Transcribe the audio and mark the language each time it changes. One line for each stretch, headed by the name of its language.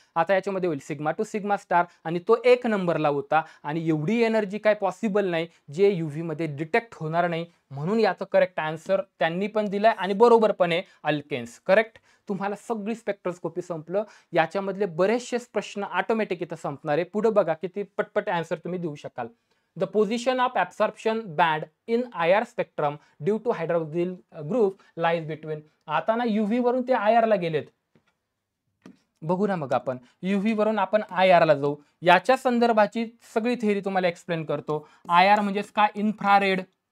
Marathi: आता याच्यामध्ये होईल सिग्मा टू सिग्मा स्टार, आणि तो एक नंबरला होता, आणि एवढी एनर्जी काय पॉसिबल नाही जे UV मध्ये डिटेक्ट होणार नाही. म्हणून याचं करेक्ट आन्सर त्यांनी पण दिलाय, आणि बरोबर पण आहे, अल्केन्स. करेक्ट. तुम्हाला सगळी स्पेक्ट्रोस्कोपी संपलं. याच्यामधले बरेचसे प्रश्न ऑटोमॅटिक इथं संपणार आहे. पुढे बघा किती पटपट आन्सर तुम्ही देऊ शकाल.
English: The position of absorption band in IR spectrum due to hydroxyl group lies between.
Marathi: आता ना UV वरून ते IR ला गेलेत. बघू ना मग आपण UV वरून आपण IR ला जाऊ. याच्या संदर्भाची सगळी थेअरी तुम्हाला एक्सप्लेन करतो. IR म्हणजेच काय, इन्फ्रारेड.